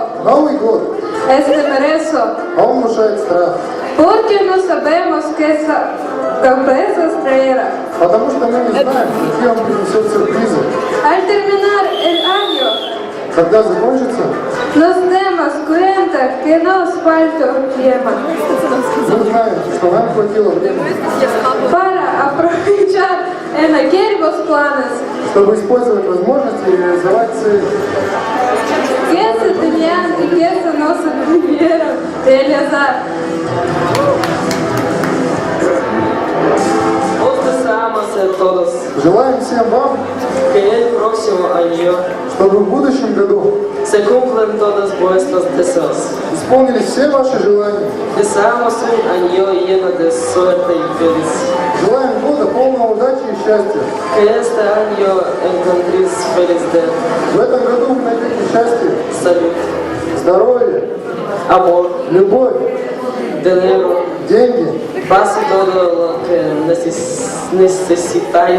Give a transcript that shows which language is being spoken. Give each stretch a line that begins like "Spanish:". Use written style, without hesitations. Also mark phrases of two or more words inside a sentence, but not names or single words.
Russian: Новый год,
Spanish: es temeroso
Russian: а он внушает страх.
Spanish: porque no sabemos qué sorpresas traerá.
Russian: Потому что мы не знаем, какие он принесет сюрпризы.
Spanish: Al terminar el año,
Russian: Когда закончится,
Spanish: nos damos cuenta que nos falta tiempo
Russian: мы узнаем, что нам хватило времени,
Spanish: para aprovechar en aquellos planes
Russian: чтобы использовать возможности и реализовать цели.
Spanish: que se tenían y que se no se pudieron realizar. Os deseamos a todos
Russian: Желаем всем вам,
Spanish: que el próximo año
Russian: чтобы в будущем году
Spanish: se cumplan todos vuestros deseos.
Russian: исполнились все ваши желания.
Spanish: Deseamos un año lleno de suerte y felicidad.
Russian: Желаем года полного удачи и счастья.
Spanish: Que este año encontréis felicidad,
Russian: В этом году вы найдете счастье,
Spanish: salud,
Russian: здоровье,
Spanish: amor,
Russian: любовь,
Spanish: dinero,
Russian: деньги,
Spanish: paz y todo lo que necesitáis.